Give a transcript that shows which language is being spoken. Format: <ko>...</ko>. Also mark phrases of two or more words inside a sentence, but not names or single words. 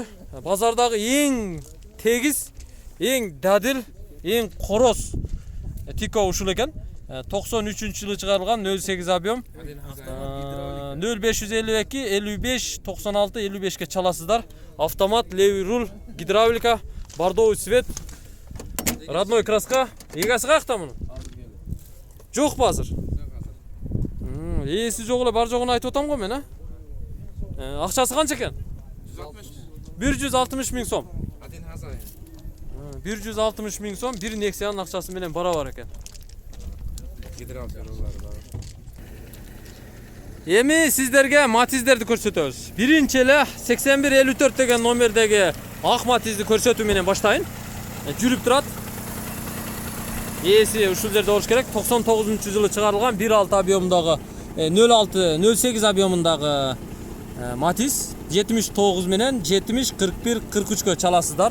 <ky>Базардагы эң тегиз, эң дадил, эң короз тико ушул экен. 93-жылы чыгарылган 08 объем. 0552 55 96 55ке чаласыздар.</ky> <ru>Автомат, левый руль, гидравлика, бордовый цвет. Родной краска.</ru> <kk>Егесі қаяқта мұны? Жоқ па азыр?</kk> <ky>Иесі жоқ эле бар жоғын айтып отам ғой мен, а?</ky> <kk>Ақшасы қанша екен? 160 миң сом. 160 миң сом, бір Nexa'nın ақшасы менен бара бар екен.</kk> <ky>Эми сиздерге Матиздерди көрсөтөбүз. Биринчи эле 8154 деген номердеги ак Матизди көрсөтүү менен баштайын. Жүрүп турат. Ээси ушул жерде болуш керек. 99-жылы чыгарылган 1.6 объемундагы 06-08 объемундагы Матиз 79 менен 70-41-43кө чаласыздар.</ky>